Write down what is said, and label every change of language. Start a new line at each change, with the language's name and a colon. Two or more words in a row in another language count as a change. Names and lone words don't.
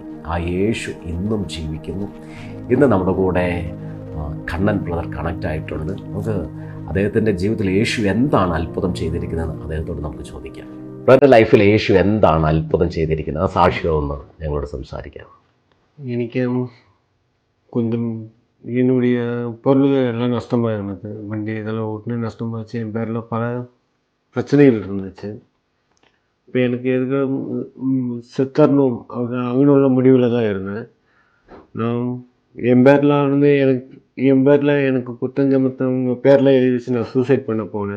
Malayalam: ആ യേശു ഇന്നും ജീവിക്കുന്നു. ഇന്ന് നമ്മുടെ കൂടെ കണ്ണൻ ബ്രദർ കണക്റ്റ് ആയിട്ടുണ്ട്. നമുക്ക് അദ്ദേഹത്തിൻ്റെ ജീവിതത്തിൽ യേശു എന്താണ് അത്ഭുതം ചെയ്തിരിക്കുന്നത് അദ്ദേഹത്തോട് നമുക്ക് ചോദിക്കാം. ബ്രദറിൻ്റെ ലൈഫിൽ യേശു എന്താണ് അത്ഭുതം ചെയ്തിരിക്കുന്നത്? ആ സാക്ഷ്യമെന്ന് ഞങ്ങളോട് സംസാരിക്കാം. എനിക്ക്
Tamil: கொஞ்சம் என்னுடைய பொருள்கள் எல்லாம் நஷ்டமாக இருந்தது. வண்டி இதெல்லாம் ஓட்டுனே நஷ்டமாச்சு. என் பேரில் பல பிரச்சனைகள் இருந்துச்சு. இப்போ எனக்கு எதுக்கு செத்தரணும் அவங்களோட முடிவில் தான் இருந்தேன். நான் என் பேரில் எனக்கு குத்தஞ்சமத்தவங்க பேரில் எழுதி வச்சு நான் சூசைட் பண்ண போனேன்.